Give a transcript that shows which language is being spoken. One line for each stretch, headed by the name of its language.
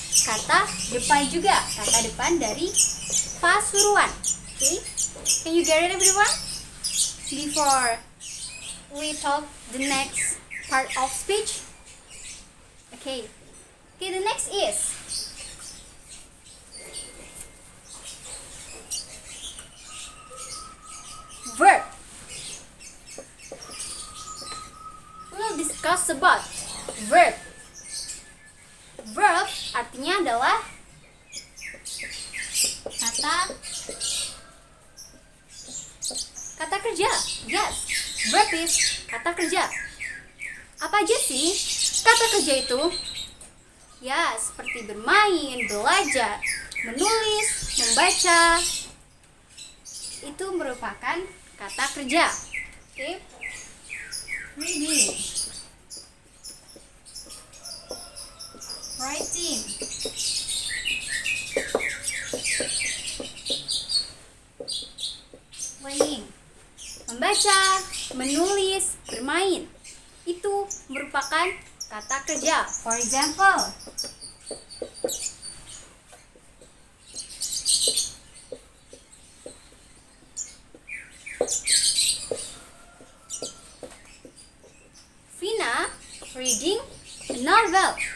Indonesian: kata depan juga, kata depan dari Pasuruan.
English: Okay, can you get it everyone? Before we talk the next part of speech. Okay, the next is verb. We'll discuss about verb.
Indonesian: Verb artinya adalah kata kerja.
English: Yes, verb is
Indonesian: kata kerja. Apa aja sih kata kerja itu? Ya, seperti bermain, belajar, menulis, membaca. Itu merupakan kata kerja. Oke.
English: Reading, writing, playing.
Indonesian: Membaca, menulis, bermain. Itu merupakan kata kerja.
English: For example, Vina reading a novel.